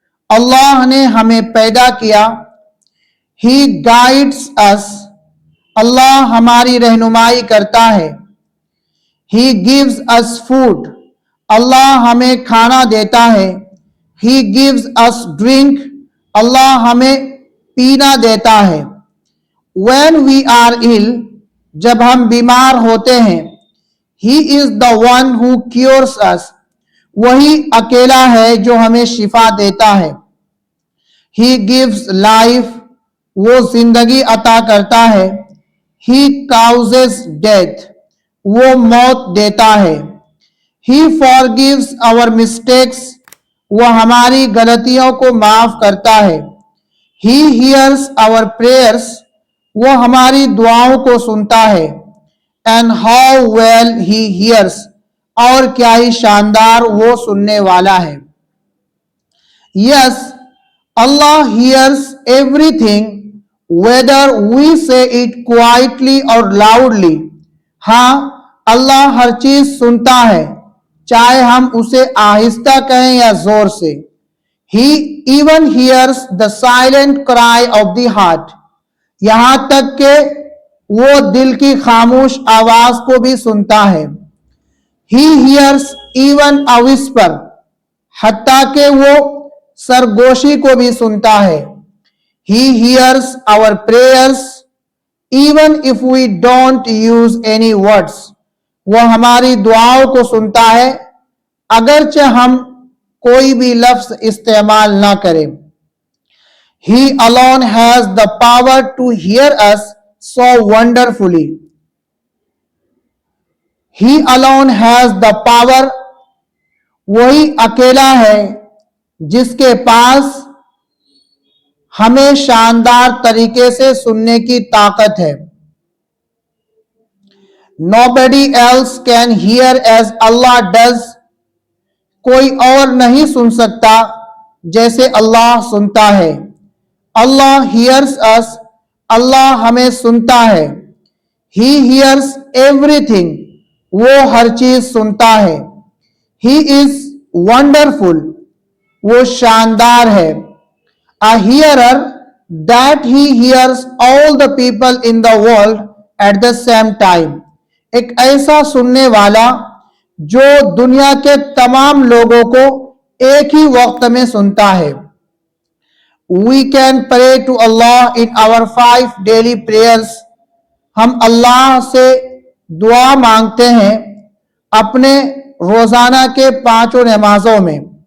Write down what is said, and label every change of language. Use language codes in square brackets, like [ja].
[ur] اللہ نے ہمیں پیدا کیا۔ [en] He guides us. [ur] اللہ ہماری رہنمائی کرتا ہے۔ [en] He gives us food. [ur] اللہ ہمیں کھانا دیتا ہے۔ [en] He gives us drink. اللہ ہمیں پینا دیتا ہے۔ When we are ill, [ur] جب ہم بیمار ہوتے ہیں، [en] He is the one who cures us. [ur] وہی اکیلا ہے جو ہمیں شفا دیتا ہے۔ [en] He gives life. [ur] وہ زندگی عطا کرتا ہے۔ [en] He causes death. [ur] وہ موت دیتا ہے۔ [en] He forgives our mistakes. [ur] وہ ہماری غلطیوں کو معاف کرتا ہے. [en] He hears our prayers. [ur] وہ ہماری دعاؤں کو سنتا ہے. [en] And how well he hears. [ur] اور کیا ہی شاندار وہ سننے والا ہے. [en] Yes, Allah hears everything, whether we say it quietly or loudly. [ur] ہاں, اللہ ہر چیز سنتا ہے, چاہے ہم اسے آہستہ کہیں یا زور سے. [en] He even hears the silent cry of the heart. [ur] یہاں تک کہ وہ دل کی خاموش آواز کو بھی سنتا ہے. [en] He hears even a whisper. [ur] حتیٰ کہ وہ سرگوشی کو بھی سنتا ہے. [en] He hears our prayers even if we don't use any words. [ur] وہ ہماری دعاؤں کو سنتا ہے اگرچہ ہم کوئی بھی لفظ استعمال نہ کریں. [en] He alone has the power to hear us so wonderfully. He alone has the power. [ur] وہی اکیلا ہے جس کے پاس ہمیں شاندار طریقے سے سننے کی طاقت ہے. [en] Nobody else can hear as Allah does. [ur] کوئی اور نہیں سن سکتا جیسے اللہ سنتا ہے. [en] Allah hears us. [ur] اللہ ہمیں سنتا ہے. [en] He hears everything. [ur] وہ ہر چیز سنتا ہے. [en] He is wonderful. [ur] وہ شاندار ہے. [en] A hearer that he hears all the people in the world at the same time. [ur] ایک ایسا سننے والا جو دنیا کے تمام لوگوں کو ایک ہی وقت میں سنتا ہے. [en] We can pray to Allah in our 5 daily prayers. [ur] ہم اللہ سے دعا مانگتے ہیں اپنے روزانہ کے 5 نمازوں میں.